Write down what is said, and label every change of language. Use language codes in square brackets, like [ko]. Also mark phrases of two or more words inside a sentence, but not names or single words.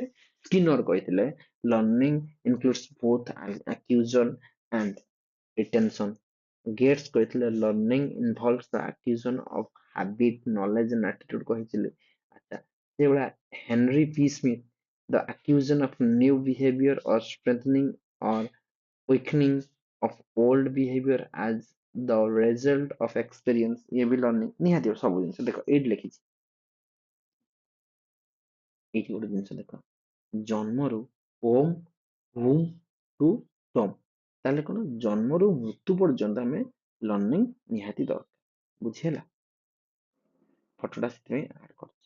[en] ସ୍କିନର କହିଥିଲେ learning includes both acquisition and retention. ଗେଟ୍ସ କହିଥିଲେ learning involves the acquisition of habit, knowledge and attitude କହିଥିଲେ। [or] ଆଚ୍ଛା, ସେଇଭଳିଆ [en] ହେନରୀ ପି ସ୍ମିଥ, the acquisition of new behavior or strengthening or weakening of old behavior as the result of experience। [hi] ये भी [or] learning ନିହାତି ଭାବେ। ସବୁ ଜିନିଷ ଦେଖ ଏଇଠି ଲେଖିଛି, ଏଇଠି ଗୋଟେ ଜିନିଷ ଦେଖ, ଜନ୍ମରୁ [en] womb to tomb. [or] ତାହେଲେ କଣ, ଜନ୍ମରୁ ମୃତ୍ୟୁ ପର୍ଯ୍ୟନ୍ତ ଆମେ ଲର୍ଣ୍ଣିଂ ନିହାତି ଦରକାର। ବୁଝି ହେଲା? ଫଟୋଟା ସେଥିପାଇଁ ଆଡ୍ କରୁଛି।